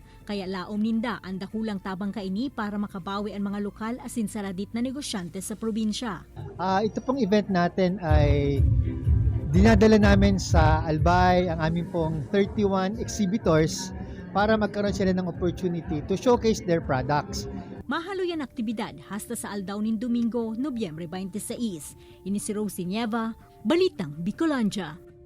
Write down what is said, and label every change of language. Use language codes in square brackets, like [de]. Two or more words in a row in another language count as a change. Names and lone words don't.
[bik] Kaya laom ninda ang dakulang tabang kaini para makabawi ang mga lokal asin saradit na negosyante sa probinsya. [tl] Ito pong event natin ay dinadala namin sa Albay ang aming pong 31 exhibitors para magkaroon sila ng [en] opportunity to showcase their products. [bik] Mahalo yan aktibidad hasta sa Aldaw nin Domingo, Nobyembre 26. Ini si Rosie Nieva, Balitang Bicolandia.